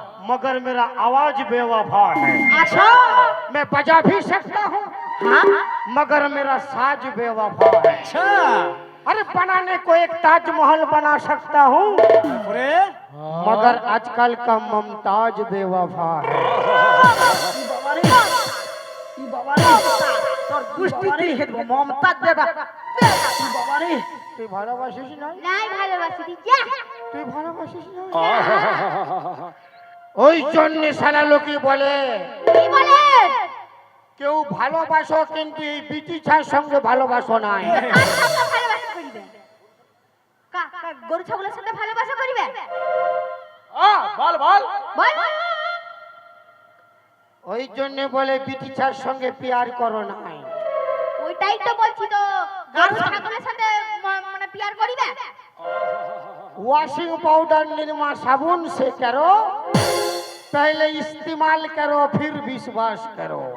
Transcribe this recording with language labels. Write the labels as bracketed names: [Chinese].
[Hindi] मगर मेरा आवाज बेवफा है अच्छा मैं बजा भी सकता हूँ हाँ मगर मेरा साज बेवफा है अच्छा अरे बनाने को एक ताजमहल बना सकता हूँ अरे मगर आजकल का मुमताज बेवफा है [Bangla] বাবারে কি বাবারে তোর গুষ্টি দেখে দেব মমতাজ দেবা বাবারে তুই ভালোবাসিস না নাই ভালোবাসি দি যা তুই ভালোবাসিস না ওই জন্য সারা লোকে বলে কি বলেন কেউ ভালোবাসো কিন্তু এই বিটি ছার সঙ্গে ভালোবাসো নাই কার সাথে ভালোবাসা করিবে গরু ছাগলের সাথে ভালোবাসা করিবে বল বল বল ওই জন্য বলে বিটি ছার সঙ্গে প্যার করো নাই ওইটাই তো বলছি তো গরু ছাগলের সাথে মানে প্যার করিবে [Hindi] वॉशिंग पाउडर निरमा साबुन से करो पहले इस्तेमाल करो फिर विश्वास करो